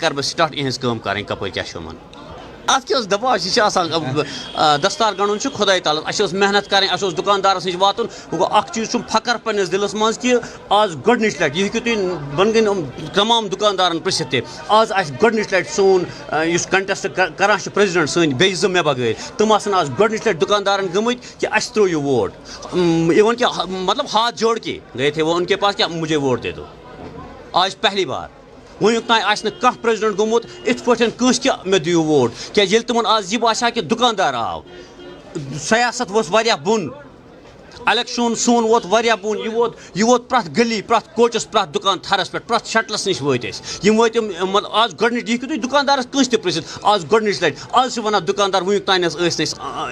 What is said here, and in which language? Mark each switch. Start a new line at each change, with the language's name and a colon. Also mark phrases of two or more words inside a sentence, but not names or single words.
Kashmiri: کَرٕ بہٕ سٹاٹ یِہٕنٛز کٲم کَرٕنۍ کَپٲرۍ کیٛاہ چھُ یِمن اَتھ کیٛاہ اوس دَپان یہِ چھِ آسان دستار گنٛڈُن چھُ خۄداے تعالیٰ اَسہِ ٲس محنت کَرٕنۍ اَسہِ اوس دُکاندارَس نِش واتُن وۄنۍ گوٚو اکھ چیٖز چھُم فخر پنٛنِس دِلَس منٛز کہِ آز گۄڈنِچ لَٹہِ یہِ ہیٚکِو تُہۍ بۄنہٕ کَنۍ تمام دُکاندارَن پِرٛژھِتھ تہِ آز آسہِ گۄڈنِچ لَٹہِ سون یُس کَنٹٮ۪سٹ کَران چھُ پرٛٮ۪زِڈنٛٹ سٲنۍ بیٚیہِ زٕ مےٚ بغٲر تِم آسَن آز گۄڈنِچ لَٹہِ دُکاندارَن گٔمٕتۍ کہِ اَسہِ ترٛوو یہِ ووٹ اِوٕن کہِ مطلب
Urdu: ہاتھ جوڑ کے گئے تھے وہ ان کے پاس کیا مجھے ووٹ دے دو آج پہلی بار
Kashmiri: وٕنیُک تام آسہِ نہٕ کانٛہہ پرٛٮ۪زِڈنٛٹ گوٚمُت یِتھ پٲٹھۍ کٲنٛسہِ کہِ مےٚ دِیِو ووٹ کیٛازِ ییٚلہِ تِمن آز یہِ باسیٛو کہِ دُکاندار آو سیاست ووٚتھ واریاہ بۄن الیکشن سون ووت واریاہ بۄن یہِ ووت پرٛٮ۪تھ گلی پرٛٮ۪تھ کوچَس پرٛٮ۪تھ دُکان تھرَس پٮ۪ٹھ پرٛٮ۪تھ شٹلَس نِش وٲتۍ أسۍ یِم وٲتۍ مطلب آز گۄڈنِچ یہِ ہیٚکِو تُہۍ دُکاندارَس کٲنٛسہِ تہِ پِرٛژھِتھ آز گۄڈنِچ لَٹہِ آز چھِ وَنان دُکاندار وٕنیُک تام ٲسۍ نہٕ أسۍ